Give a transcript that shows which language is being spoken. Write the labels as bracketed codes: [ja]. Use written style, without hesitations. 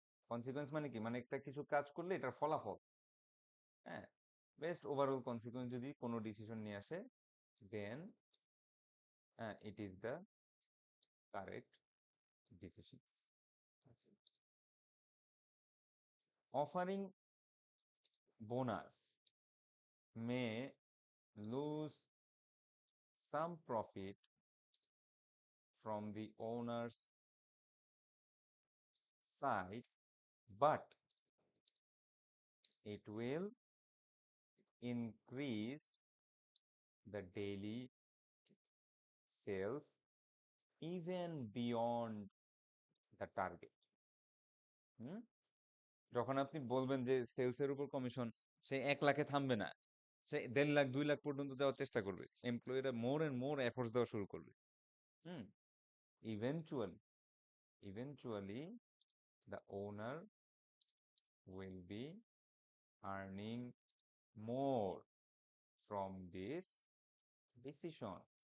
[bn] Consequence মানে কি, মানে একটা কিছু কাজ করলে এটার ফলাফল। হ্যাঁ, বেস্ট ওভারঅল কনসিকুয়েন্স যদি কোনো ডিসিশন নিয়ে আসে, [en] Then it is the correct decision. Offering bonus may lose some profit from the owner's side, but it will increase the daily sales even beyond the target. Hmm? [bn] যখন আপনি বলবেন যে সেলসের উপর কমিশন, সে 1 লাখে থামবে না, সে 1.5 লাখ 2 লাখ পর্যন্ত দেওয়ার চেষ্টা করবে। এমপ্লয়িরা [en] more and more efforts [bn] দেওয়া শুরু করবে। [en] Hmm, eventually eventually the owner will be earning more from this decision.